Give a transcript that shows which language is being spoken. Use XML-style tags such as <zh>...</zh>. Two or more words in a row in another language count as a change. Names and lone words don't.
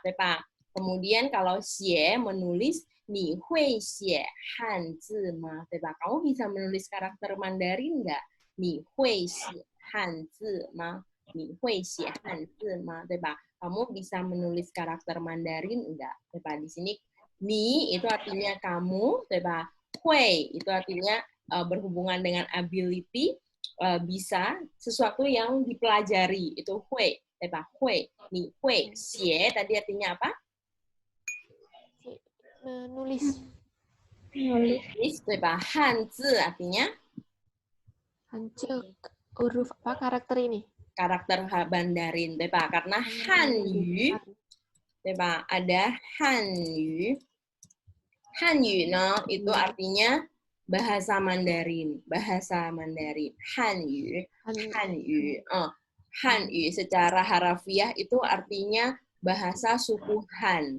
<zh>对吧?</zh> <id>Kemudian kalau 写 menulis</id> <zh>你会写汉字吗? 对吧?</zh> <id>Kamu bisa menulis karakter Mandarin nggak?</id> <zh>你会写汉字吗? 你会写汉字吗? 对吧?</zh> <id>Kamu bisa menulis karakter Mandarin enggak?</id> <zh>对吧?</zh> <id>Di sini ni itu artinya kamu,</id> <zh>对吧?</zh> <id>Hui itu artinya berhubungan dengan ability, bisa sesuatu yang dipelajari, itu hui,</id> <zh>对吧?</zh> <id>Hui, ni hui, xie tadi artinya apa? Menulis. Nulis.</id> <zh>对吧?</zh> <id>Hanzi artinya Hancur huruf apa karakter ini? Karakter Mandarin, 对吧? Karena Hanyu, 对吧? Ada Hanyu. Hanyu itu artinya bahasa Mandarin, bahasa Mandarin. Hanyu, Hanyu. Hanyu secara harafiah itu artinya bahasa suku Han.</id>